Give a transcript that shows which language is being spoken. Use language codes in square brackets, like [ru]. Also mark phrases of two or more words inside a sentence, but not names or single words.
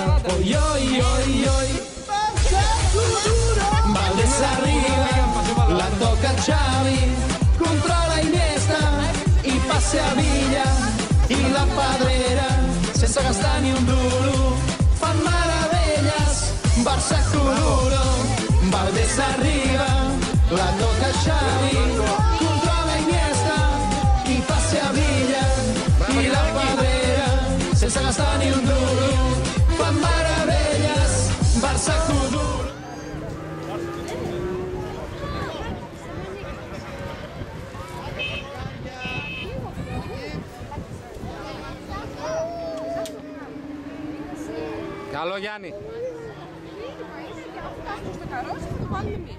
[ca] Oi, oi, oi, oi, Valdés arriba, la toca Xavi, controla Iniesta i passa a Villa i la Pedrera, sense gastar ni un duro, fan meravelles, Barça Coduro. Valdés arriba, la toca Xavi, controla Iniesta i passa a Villa i la Pedrera, sense gastar ni un duro, fan meravelles, Barça Coduro. [el] Καλό Γιάννη. Στο καρότσι θα το βάλουμε εμείς.